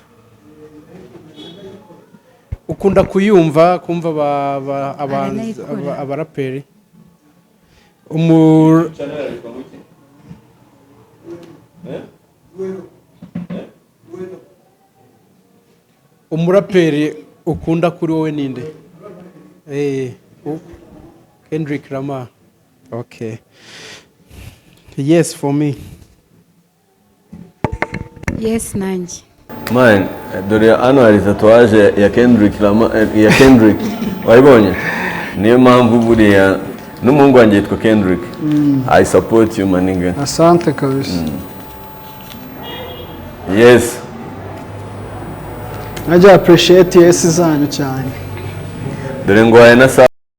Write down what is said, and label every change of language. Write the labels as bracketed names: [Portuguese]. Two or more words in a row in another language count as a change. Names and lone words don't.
[Kinyarwanda] Ukunda kuyumva, kumva abaraperi? Umuraperi ukunda kuri wowe ninde? Kendrick Lamar. [English] Okay. Yes for me. [Kinyarwanda] Yes nanjye. Man, dore hano hari tatuwaje ya Kendrick Lamar ya Kendrick. Wayibonye? Niyo mpamvu buriya n'umuhungu wanjye yitwa Kendrick. [English] I support you maninga. [Swahili] Asante kabisa. [English] Yes. [Kinyarwanda] Najya appreciate yes zanyu cyane. Dore ngo na